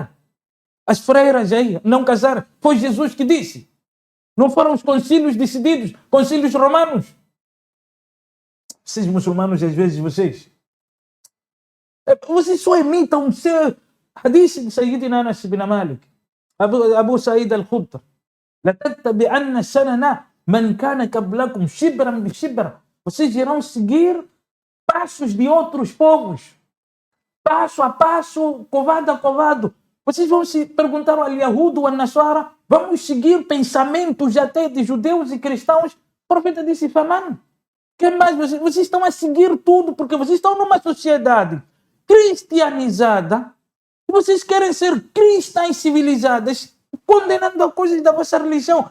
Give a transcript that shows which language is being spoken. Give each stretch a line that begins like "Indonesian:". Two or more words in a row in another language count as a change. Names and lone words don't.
Portuguese: As freiras aí não casarem. Foi Jesus que disse. Não foram os concílios decididos, concílios romanos. Vocês muçulmanos, às vezes, vocês só imitam o seu hadith de Sayyidina Anas bin Malik, Abu Sa'id al-Khudri.
Arabic: لَتَتَّبِعَنَّ سَنَنَا مَنْ كَانَ قَبْلَكُمْ شِبْرًا بِشِبْرًا.
Portuguese: Vocês irão seguir passos de outros povos, passo a passo, covado a covado. Vocês vão se perguntar ao Yahud ou ao Nasara, vamos seguir pensamentos até de judeus e cristãos? O profeta disse, Faman, que mais? Vocês estão a seguir tudo, porque vocês estão numa sociedade cristianizada, e vocês querem ser cristãs civilizadas, condenando a coisas da vossa religião.